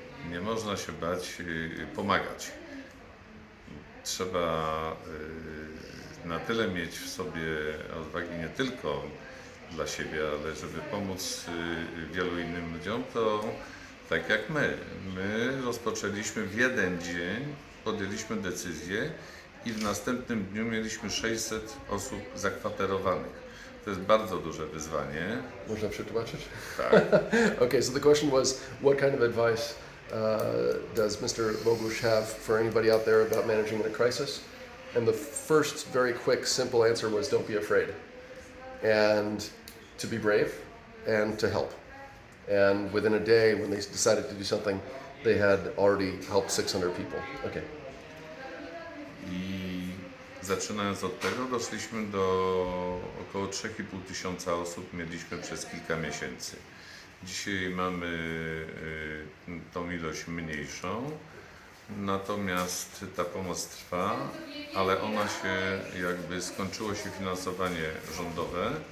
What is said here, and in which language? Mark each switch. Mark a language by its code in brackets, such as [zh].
[pl] Nie można się bać pomagać. Trzeba na tyle mieć w sobie odwagi nie tylko dla siebie, ale żeby pomóc wielu innym ludziom, to tak jak my. My rozpoczęliśmy w jeden dzień, podjęliśmy decyzję i w następnym dniu mieliśmy 600 osób zakwaterowanych. To jest bardzo duże wyzwanie. Można przetłumaczyć? Tak. [en] Okay, so the question was, what kind of advice does Mr. Bogusz have for anybody out there about managing a crisis? And the first very quick, simple answer was don't be afraid. And to be brave and to help. And within a day, when they decided to do something, they had already helped 600 people. Okay. [pl] I zaczynając od tego, doszliśmy do około 3,5 tysiąca osób, mieliśmy przez kilka miesięcy. Dzisiaj mamy tą ilość mniejszą, natomiast ta pomoc trwa, ale skończyło się finansowanie rządowe.